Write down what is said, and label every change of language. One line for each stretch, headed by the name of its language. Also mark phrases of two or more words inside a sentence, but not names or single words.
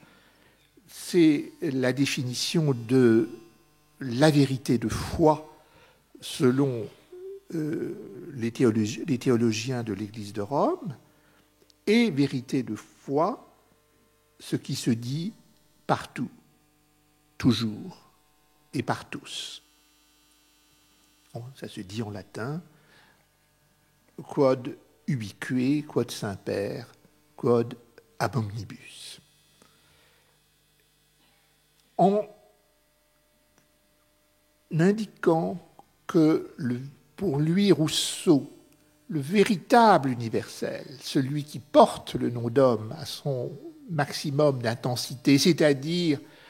French: C'est la définition de la vérité de foi selon les théologiens de l'Église de Rome, et vérité de foi, ce qui se dit partout, toujours et par tous. Ça se dit en latin,
Latin: quod ubique, quod semper, quod ab omnibus.
French: En indiquant que pour lui, Rousseau, le véritable universel, celui qui porte le nom d'homme à son maximum d'intensité, c'est-à-dire,